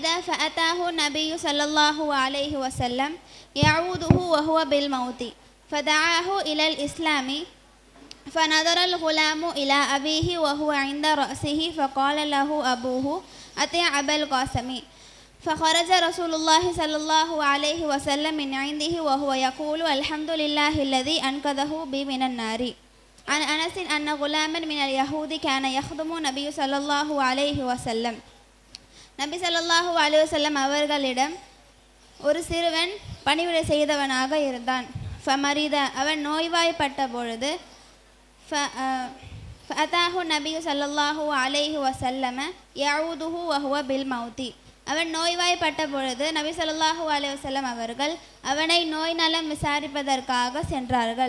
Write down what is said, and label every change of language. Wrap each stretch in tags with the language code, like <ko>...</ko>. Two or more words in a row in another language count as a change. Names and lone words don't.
<ar>فأتاه النبي صلى الله عليه وسلم يعوده وهو بالموت فدعاه إلى الإسلام فنظر الغلام إلى أبيه وهو عند رأسه فقال له أبوه أطع أبا القاسم فخرج رسول الله صلى الله عليه وسلم من عنده وهو يقول الحمد لله الذي أنقذه بي من النار. عن أنس أن غلاما من اليهود كان يخدم النبي صلى الله عليه وسلم.</ar> <ta>நபி</ta> <ar>صلى الله عليه وسلم</ar> <ta>அவர்களிடம் ஒரு சிறுவன் பணிவிடை செய்தவனாக இருந்தான். ஃபமரித அவன் நோய்வாய்ப்பட்ட பொழுது</ta> <ar>فأتاه النبي صلى الله عليه وسلم يعوده وهو بالموت</ar> <ta>அவன் நோய்வாய்ப்பட்ட பொழுது நபி</ta> <ar>صلى الله عليه وسلم</ar> <ta>அவர்கள் அவனை நோய் நலம் விசாரிப்பதற்காக சென்றார்கள்.</ta>